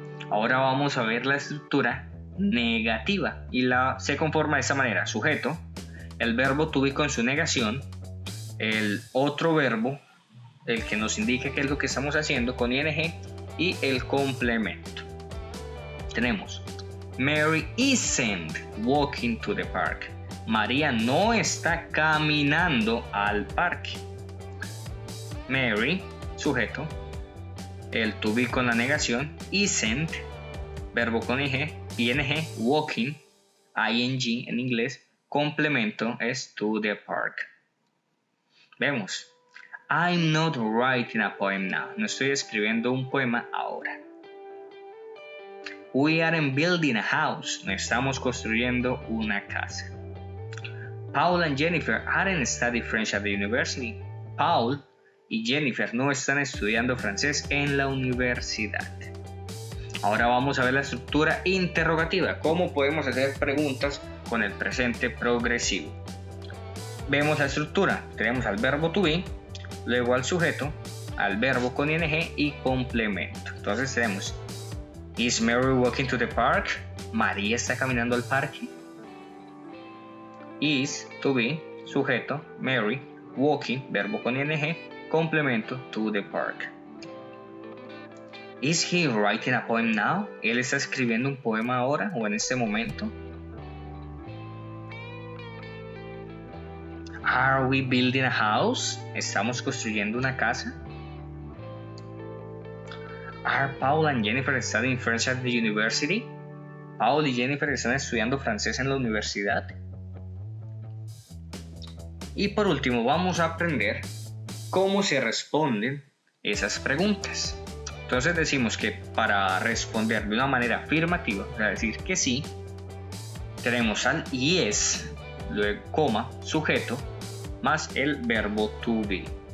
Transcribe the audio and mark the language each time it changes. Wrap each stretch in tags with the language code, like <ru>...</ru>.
<es>Ahora vamos a ver la estructura negativa y se conforma de esta manera: sujeto, el verbo to be con su negación, el otro verbo el que nos indique qué es lo que estamos haciendo con ing y el complemento. Tenemos</es> <en>Mary isn't walking to the park.</en> <es>María no está caminando al parque. Mary, sujeto, el to be con la negación, isn't, verbo con ing, walking, ing en inglés, complemento es</es> <en>to the park.</en> <es>Vemos,</es> <en>I'm not writing a poem now.</en> <es>No estoy escribiendo un poema ahora.</es> <en>We aren't building a house.</en> <es>No estamos construyendo una casa.</es> <en>Paul and Jennifer aren't studying French at the university.</en> <es>Paul y Jennifer no están estudiando francés en la universidad. Ahora vamos a ver la estructura interrogativa. ¿Cómo podemos hacer preguntas con el presente progresivo? Vemos la estructura. Tenemos al verbo to be, luego al sujeto, al verbo con ing y complemento. Entonces tenemos</es> <en>Is Mary walking to the park?</en> <es>María está caminando al parque. Is, to be, sujeto, Mary, walking, verbo con ing, complemento,</es> <en>to the park. Is he writing a poem now?</en> <es>¿Él está escribiendo un poema ahora o en este momento?</es> <en>Are we building a house?</en> <es>¿Estamos construyendo una casa?</es> <en>Are Paul and Jennifer studying French at the university?</en> <es>Paul y Jennifer están estudiando francés en la universidad. Y por último vamos a aprender cómo se responden esas preguntas. Entonces decimos que para responder de una manera afirmativa, o sea, decir que sí, tenemos al yes, luego coma, sujeto, más el verbo to be.</es>